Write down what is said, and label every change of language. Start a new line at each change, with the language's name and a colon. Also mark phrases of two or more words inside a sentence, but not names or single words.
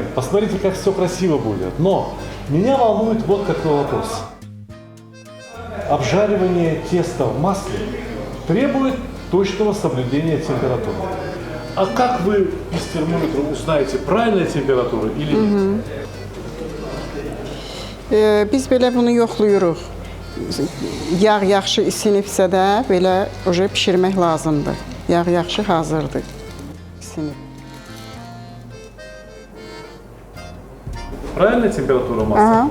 Russian: Посмотрите, как все красиво будет. Но меня волнует вот какой вопрос. обжаривание теста в масле требует точного соблюдения температуры. А как вы из термометра узнаете, правильная температура или нет?
Azerbaijani: Biz belə bunu yoxlayırıq. Yağ yaxşı isinibsə də belə oje bişirmək lazımdır. Yağ yaxşı hazırdır. İsinib.
Russian: Правильная температура масла? Aha.